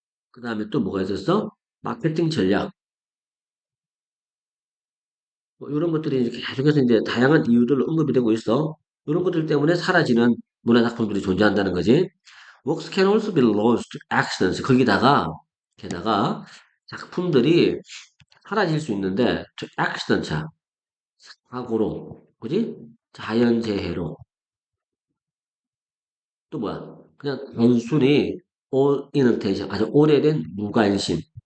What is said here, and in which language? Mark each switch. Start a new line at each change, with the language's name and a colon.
Korean: 그 다음에 또 뭐가 있었어? 마케팅 전략. 뭐 이런 것들이 이제 계속해서 이제 다양한 이유들로 언급이 되고 있어. 이런 것들 때문에 사라지는 문화작품들이 존재한다는 거지.
English: Works can also be lost to accidents.
Korean: 게다가 작품들이 사라질 수 있는데,
English: to accidents.
Korean: 사고로, 그지? 자연재해로. 또 뭐야? 그냥 단순히 inattention, 아주 오래된 무관심.